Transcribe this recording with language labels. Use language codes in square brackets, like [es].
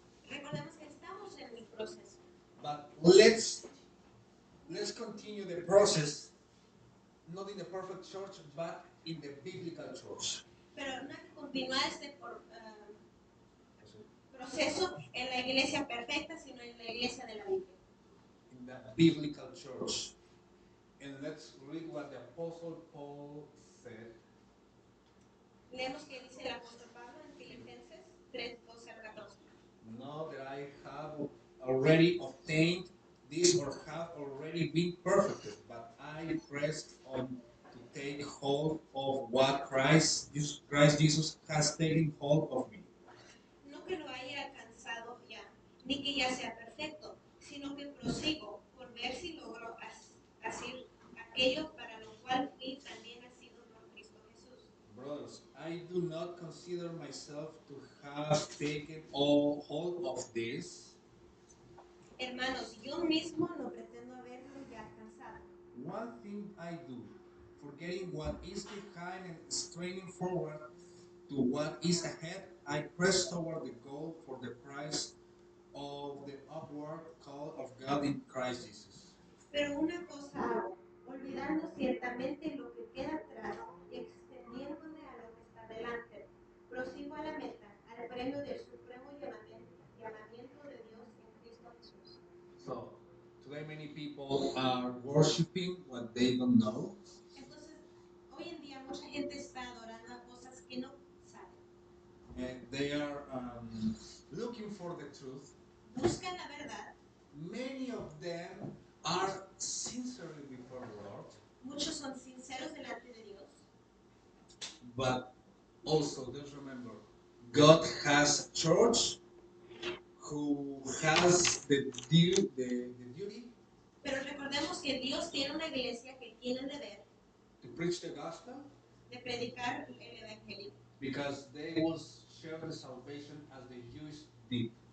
[es] Recordemos que estamos en el proceso. [en] But let's continue the process, not in the perfect church, but in the biblical church. [es] Pero no hay que continuar este proceso en la iglesia perfecta, sino en la iglesia de la Biblia. [en] In the biblical church. And let's read what the Apostle Paul said. [es] Leemos que dice el apóstol Pablo en Filipenses 3:12 al 14. [en] Not that I have already obtained this or have already been perfected, but I press on to take hold of what Christ Jesus has taken hold of me. [es] No que lo haya alcanzado ya, ni que ya sea perfecto, sino que prosigo por ver si logro hacer aquello para lo cual fui también nacido por Cristo Jesús. [en] Brothers, I do not consider myself to have taken all hold of this. [es] Hermanos, yo mismo no pretendo haberlo ya alcanzado. [en] One thing I do, forgetting what is behind and straining forward to what is ahead, I press toward the goal for the prize of the upward call of God in Christ Jesus. [es] Pero una cosa hago, olvidando ciertamente lo que queda atrás y extendiéndome a lo que está delante. Prosigo a la meta, al premio del supremo llamamiento de Dios en Cristo Jesús. [en] So, today many people are worshiping what they don't know. [es] Entonces, hoy en día mucha gente está adorando a cosas que no saben. [en] And they are looking for the truth. [es] Buscan la verdad. [en] Many of them are sincerely before the Lord. [es] Muchos son sinceros delante de Dios. [en] But also, just remember, God has a church who has the duty [es] Pero recordemos que Dios tiene una iglesia que tiene el deber [en] to preach the gospel [es] de predicar el evangelio, [en] because they will share the salvation as the Jews did.